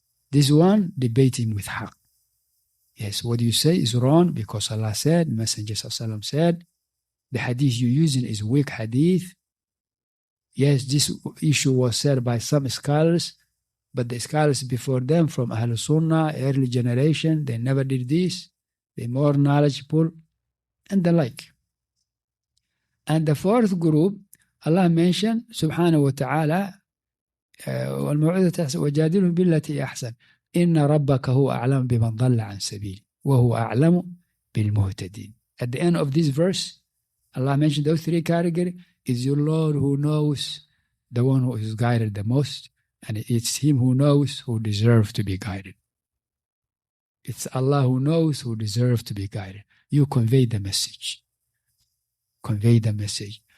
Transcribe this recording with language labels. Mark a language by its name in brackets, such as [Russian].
[English] This one, debating with haqq. Yes, what you say is wrong because Allah said, the Messenger ﷺ said, the hadith you're using is weak hadith. Yes, this issue was said by some scholars, but the scholars before them from Ahl Sunnah, early generation, they never did this. They're more knowledgeable and the like. And the fourth group, Allah mentioned, [Arabic] subhanahu wa ta'ala, وَجَادِلْهُمْ بِالَّتِي أَحْسَنَ إِنَّ رَبَّكَ هُوَ أَعْلَمُ بِمَنْ ضَلَّ عَنْ سَبِيلِهِ وَهُوَ أَعْلَمُ بِالْمُهْتَدِينَ. [English] At the end of this verse, Allah mentioned those three categories. Is your Lord who knows the one who is guided the most, and it's Him who knows who deserves to be guided. It's Allah who knows who deserves to be guided. You convey the message. Convey the message.